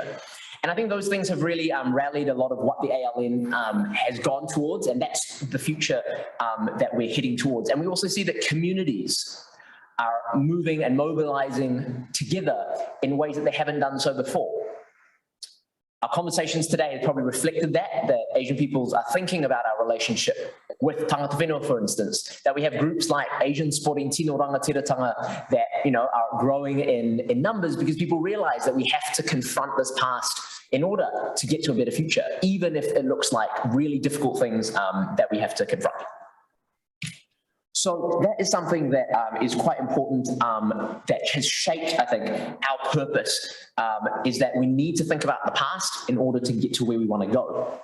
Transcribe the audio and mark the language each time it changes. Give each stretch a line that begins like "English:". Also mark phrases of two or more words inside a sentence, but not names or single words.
English: And I think those things have really rallied a lot of what the ALN has gone towards, and that's the future that we're heading towards. And we also see that communities are moving and mobilizing together in ways that they haven't done so before. Our conversations today have probably reflected that Asian peoples are thinking about our relationship with
Māori: tangata whenua,
English: for instance, that we have groups like Asian Sporting Tino Rangatiratanga that are growing in numbers because people realize that we have to confront this past in order to get to a better future, even if it looks like really difficult things that we have to confront. So that is something that is quite important, that has shaped, I think, our purpose, is that we need to think about the past in order to get to where we want to go.